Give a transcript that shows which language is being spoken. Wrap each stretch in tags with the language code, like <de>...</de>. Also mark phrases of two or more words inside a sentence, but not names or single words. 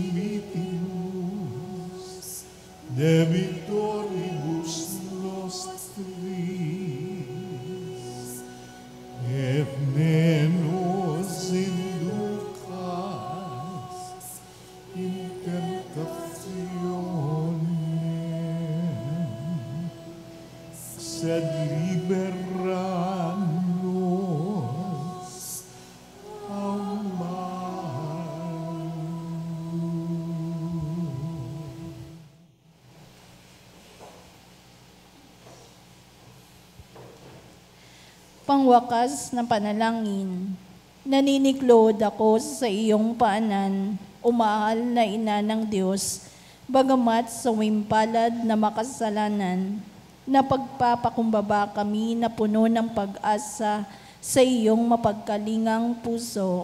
<la>dimittimus debitoribus nostris, et ne nos inducas in tentationem, sed libera nos a malo.</la> <tl>Pangwakas na panalangin, naniniklod ako sa iyong paanan, umahal na ina ng Diyos, bagamat sa wimpalad na makasalanan, na pagpapakumbaba kami na puno ng pag-asa sa iyong mapagkalingang puso.</tl>